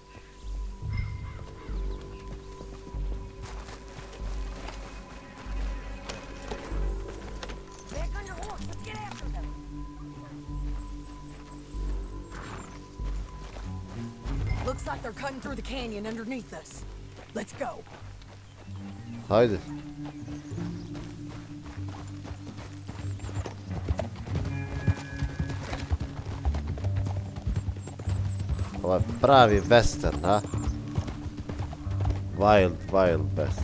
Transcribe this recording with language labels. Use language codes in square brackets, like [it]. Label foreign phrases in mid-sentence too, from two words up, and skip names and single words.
[en] Back on your horse. Let's get after them. Looks like they're cutting through the canyon underneath us. Let's go. [sr] Hajde. Ovo je pravi western, a? [en] Wild, wild west.